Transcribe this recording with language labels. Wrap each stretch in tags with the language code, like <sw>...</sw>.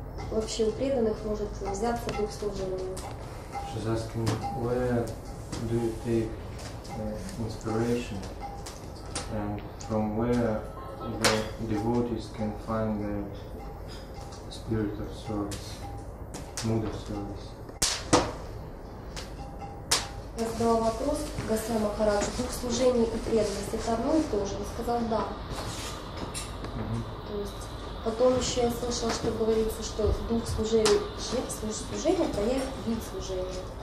<ru>вообще у преданных может взяться дух служения?</ru> <en>She's asking, where do you take inspiration and from where the devotees can find the spirit of service, mood of service?</en> <ru>Я задала вопрос Госвами Махараджу, дух служения и преданность это одно и то же? Он сказал да. То есть потом еще я слышала, что говорится, что дух служения это есть вид служения,</ru>